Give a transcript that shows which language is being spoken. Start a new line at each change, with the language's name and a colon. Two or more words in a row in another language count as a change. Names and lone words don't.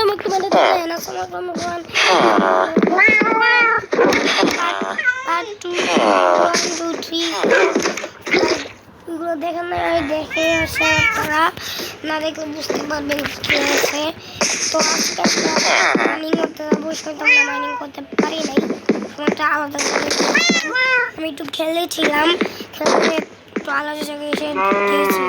Malay: Mana tu saya nak sama kawan-kawan.
English: Part 2, 1, 2, 3.
Bangla: এগুলো দেখেন না, দেখে আসে আপনারা না দেখলে বুঝতে পারবেন কি হয়েছে। তো আজকে মাইনিং করতে যাবো, সেটা আমরা মাইনিং করতে পারি নাই, সময়টা আলাদা আমি একটু খেলেছিলাম, খেলতে একটু আলাদা জায়গায় এসে দিয়েছিলাম।